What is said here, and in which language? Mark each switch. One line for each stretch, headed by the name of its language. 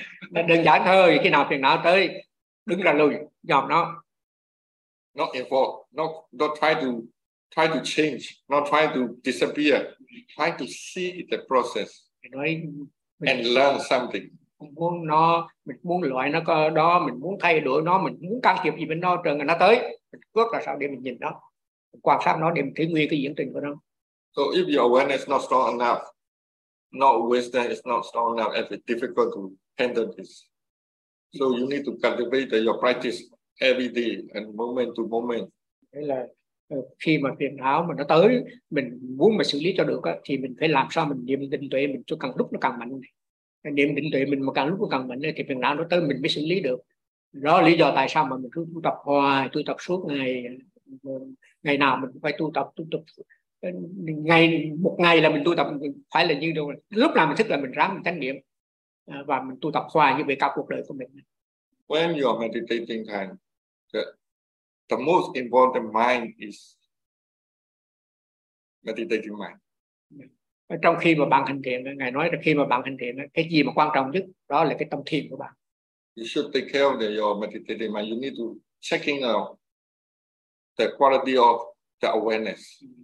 Vietnamese: Đơn giản thôi, khi nào phiền não tới, đứng ra lùi, dòm nó.
English: Not involved, not try to change, not try to disappear, try to see the process and learn something.
Vietnamese: Mình muốn loại nó có đó, mình muốn thay đổi nó, mình muốn can thiệp gì bên nó, trường nó tới mình quyết là sao để mình nhìn nó, mình quan sát nó để mình thấy nguyên cái diễn trình của nó.
English: So if your awareness not strong enough, not wisdom is not strong enough, if it's difficult to handle this, so you need to cultivate your practice every day and moment to moment.
Vietnamese: Đấy là khi mà phiền não mà nó tới, mình muốn mà xử lý cho được thì mình phải làm sao mình niệm định tuệ mình cho càng lúc nó càng mạnh này. Niệm định tuệ mình mà càng lúc càng mạnh thì phiền não nó tới mình mới xử lý được. Đó là lý do tại sao mà mình cứ tu tập hoài, tu tập suốt ngày, ngày nào mình phải tu tập ngày một ngày là mình tu tập, phải là như đâu lúc nào mình thức là mình ráng mình chánh niệm và mình tu tập hoài như vậy cả cuộc đời của mình.
English: When you are meditating time, the most important mind is meditating mind.
Vietnamese: Trong khi mà bạn hành thiền, ngài nói là khi mà bạn hành thiền, cái gì mà quan trọng nhất đó là cái tâm thiền của bạn.
English: You should take care of your meditating mind. You need to checking out the quality of the awareness.